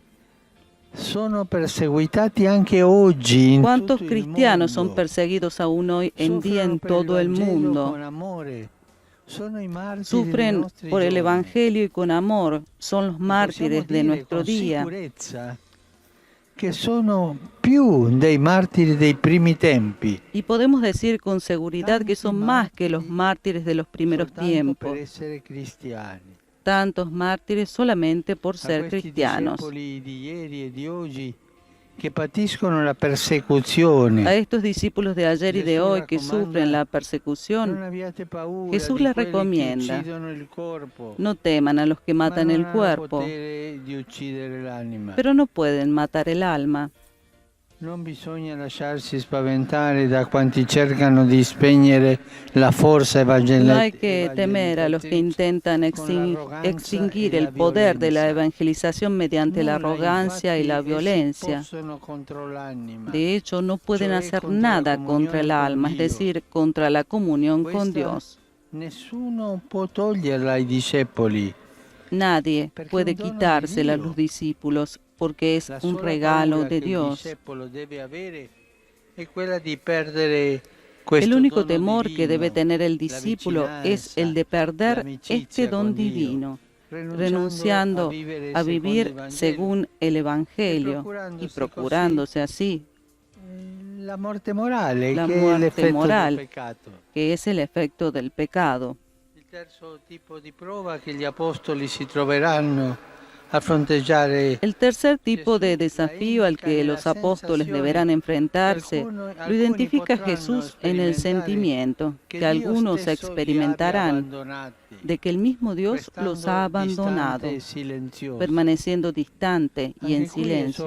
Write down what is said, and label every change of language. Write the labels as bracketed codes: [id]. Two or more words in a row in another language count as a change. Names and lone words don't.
[es] ¿Cuántos cristianos son perseguidos aún hoy en día en todo el mundo? Sufren por el Evangelio y con amor, son los mártires de nuestro día. [it] Que sono più dei martiri dei primi tempi. [es] Y podemos decir con seguridad que son más que los mártires de los primeros tiempos. Tantos mártires solamente por ser cristianos. A estos discípulos de ayer y de hoy que sufren la persecución, Jesús les recomienda: no teman a los que matan el cuerpo, pero no pueden matar el alma. [it] Non bisogna lasciarsi spaventare da quanti cercano di spegnere la forza evangelica. [es] No hay que temer a los que intentan extinguir el poder de la evangelización mediante la arrogancia y la violencia. De hecho, no pueden hacer nada contra el alma, es decir, contra la comunión con Dios. [it] Nessuno può toglierla ai discepoli. [es] Nadie puede quitársela a los discípulos, porque es un regalo de Dios. El único temor que debe tener el discípulo es el de perder este don divino, renunciando a vivir según el Evangelio y procurándose así la muerte moral, que es el efecto del pecado. [it] Il terzo tipo di prova che gli apostoli si troveranno a fronteggiare. [es] El tercer tipo de desafío al que los apóstoles deberán enfrentarse lo identifica Jesús en el sentimiento que algunos experimentarán de que el mismo Dios los ha abandonado, permaneciendo distante y en silencio.